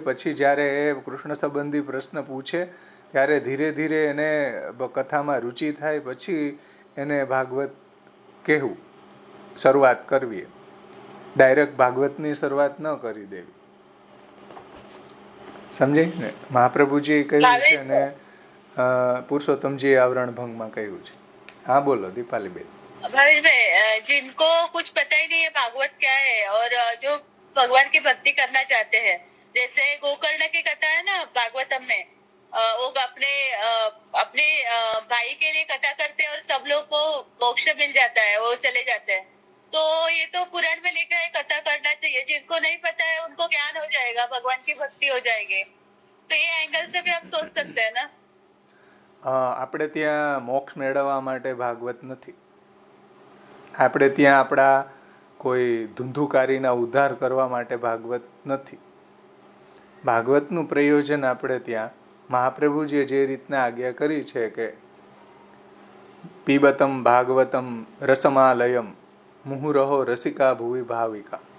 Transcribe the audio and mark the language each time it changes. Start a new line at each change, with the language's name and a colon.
Gujarati: પછી જ્યારે એ કૃષ્ણ સંબંધી પ્રશ્ન પૂછે ત્યારે ધીરે ધીરે એને કથામાં રુચિ થાય, પછી એને ભાગવત કહેવું, શરૂઆત કરવી. ડાયરેક્ટ ભાગવતની શરૂઆત ન કરી દેવી. સમજાય ને? મહાપ્રભુજીએ કહ્યું છે અને પુરુષોત્તમજીએ આવરણ ભંગમાં કહ્યું છે.
Hindi: हाँ बोलो दीपाली बेन. भाई जिनको कुछ पता ही नहीं है भागवत क्या है और जो भगवान की भक्ति करना चाहते हैं, जैसे गोकर्ण की कथा है ना भागवतम में, वो अपने भाई के लिए कथा करते हैं और सब लोग को मोक्ष मिल जाता है, वो चले जाते हैं. तो ये तो पुराण में लिखा है कथा करना चाहिए. जिनको नहीं पता है उनको ज्ञान हो जाएगा, भगवान की भक्ति हो जाएगी. तो ये एंगल से भी आप सोच सकते हैं ना.
Gujarati: આપણે ત્યાં મોક્ષ મેળવવા માટે ભાગવત નથી. આપણે ત્યાં આપણા કોઈ ધુંધુકારીના ઉદ્ધાર કરવા માટે ભાગવત નથી. ભાગવતનું પ્રયોજન આપણે ત્યાં મહાપ્રભુજીએ જે રીતના આજ્ઞા કરી છે કે પીબતમ ભાગવતમ રસમાલયમ મુહુરહો રસિકા ભુવિ ભાવિકા.